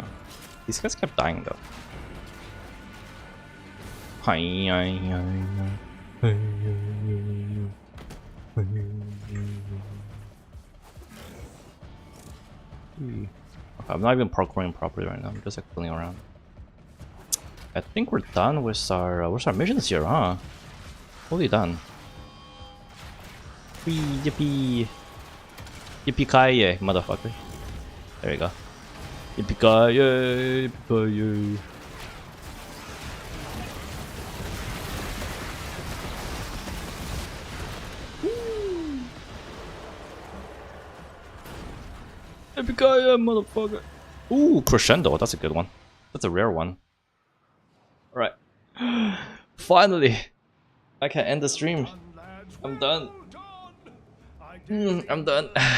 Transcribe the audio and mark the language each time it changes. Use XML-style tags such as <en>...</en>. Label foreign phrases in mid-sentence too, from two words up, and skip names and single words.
<en>These guys kept dying though. I'm not even parkouring properly right now. I'm just like fooling around. I think we're done with our what's our missions here, huh? Totally done. Whee, yippee, yippee ki motherfucker. There you go. Yippee ki yippee ki Yippee-ki-yay, motherfucker. Ooh, crescendo. That's a good one. That's a rare one. Alright. Finally, I can end the stream. I'm done. I'm done.</en>